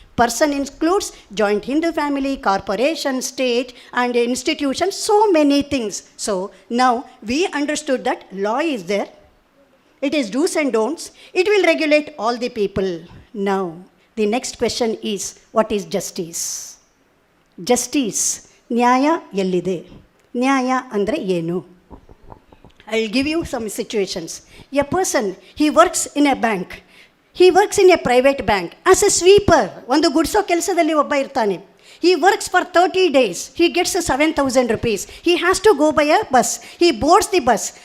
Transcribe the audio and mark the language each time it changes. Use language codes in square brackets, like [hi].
[en] Person includes joint Hindu family, corporation, state, and institutions, so many things. So now we understood that law is there. It is do's and don'ts. It will regulate all the people. Now, the next question is, what is justice? [kn] Justice, ನ್ಯಾಯ ಎಲ್ಲಿದೆ? ನ್ಯಾಯ ಅಂದರೆ ಏನು? [en] I'll give you some situations. A person, he works in a bank. He works in a private bank as a sweeper. [kn] ಒಂದು ಗುಡಿಸೋ ಕೆಲಸದಲ್ಲಿ ಒಬ್ಬ ಇರ್ತಾನೆ. [en] He works for 30 days. He gets 7,000 rupees. He has to go by a bus. He boards the bus.